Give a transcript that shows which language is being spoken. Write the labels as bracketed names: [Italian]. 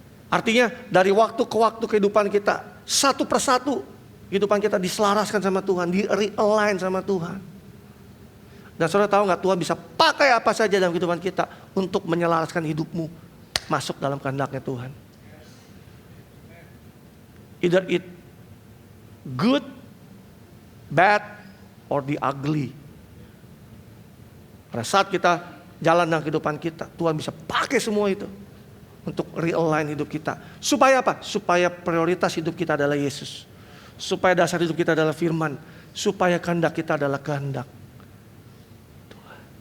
[Indonesian] Artinya dari waktu ke waktu kehidupan kita, satu persatu kehidupan kita diselaraskan sama Tuhan, di-realign sama Tuhan. Dan saudara tahu nggak, Tuhan bisa pakai apa saja dalam kehidupan kita untuk menyelaraskan hidupmu masuk dalam kehendaknya Tuhan. [English] Either it good, bad, or the ugly. [Indonesian] Pada saat kita jalan dalam kehidupan kita, Tuhan bisa pakai semua itu untuk realign hidup kita. Supaya apa? Supaya prioritas hidup kita adalah Yesus. Supaya dasar hidup kita adalah firman. Supaya kehendak kita adalah kehendak Tuhan.